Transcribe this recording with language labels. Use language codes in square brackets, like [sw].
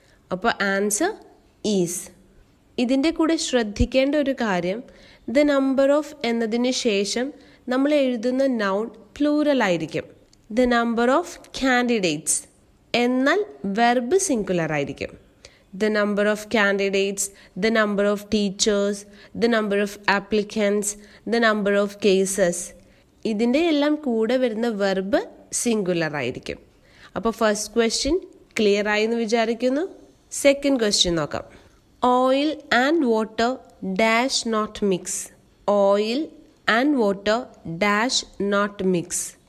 [ml] അപ്പോൾ answer is. ഇതിൻ്റെ കൂടെ ശ്രദ്ധിക്കേണ്ട ഒരു കാര്യം, ദ നമ്പർ ഓഫ് എന്നതിന് ശേഷം നമ്മൾ എഴുതുന്ന നൗൺ പ്ലൂറൽ ആയിരിക്കും. ദ നമ്പർ ഓഫ് കാൻഡിഡേറ്റ്സ് എന്നാൽ വെർബ് സിംഗുലർ ആയിരിക്കും. [en] The number of candidates, the number of teachers, the number of applicants, the number of cases. [ml] ഇതിൻ്റെ എല്ലാം കൂടെ വരുന്ന വെർബ് സിംഗുലർ ആയിരിക്കും. അപ്പോൾ ഫസ്റ്റ് ക്വസ്റ്റ്യൻ ക്ലിയർ ആയി എന്ന് വിചാരിക്കുന്നു. സെക്കൻഡ് ക്വസ്റ്റ്യൻ നോക്കാം. [en] Oil and water dash not mix. Oil and water dash not mix.